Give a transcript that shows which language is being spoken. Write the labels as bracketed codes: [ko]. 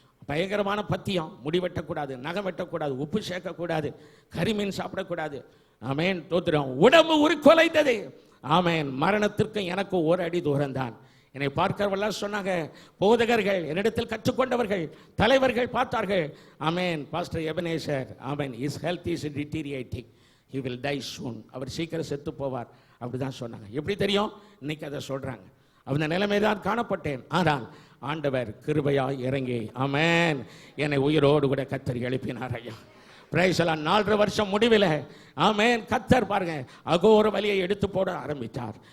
[ta] பயங்கரமான பத்தியம். முடி வெட்டக்கூடாது, நகம் வெட்டக்கூடாது, உப்பு சேர்க்கக்கூடாது, கரிமீன் சாப்பிடக்கூடாது. ஆமென், தோத்திரம். உடம்பு உருக்குலைந்தது. ஆமென். மரணத்திற்கு எனக்கு ஒரு அடி தூரம் தான். என்னை பார்க்கிறவெல்லாம் சொன்னாங்க, போதகர்கள், என்னிடத்தில் கற்றுக்கொண்டவர்கள், தலைவர்கள் பார்த்தார்கள். [en] Amen, pastor Ebenezer, amen, his health is deteriorating, he will die soon. [ta] அவர் சீக்கிரம் செத்து போவார் அப்படிதான் சொன்னாங்க. எப்படி தெரியும்? இன்னைக்கு அதை சொல்றாங்க. அந்த நிலைமைதான் காணப்பட்டேன். ஆனால் ஆண்டவர் கிருபையாய் இறங்கி, ஆமென், என்னை உயிரோடு கூட கர்த்தர் எழுப்பினார். ஐயா பிரைஸ் எல்லாம். 4.5 வருஷம் முடிவில் ஆமென், கர்த்தர் பாருங்க அகோர வலியை எடுத்து போட ஆரம்பித்தார்.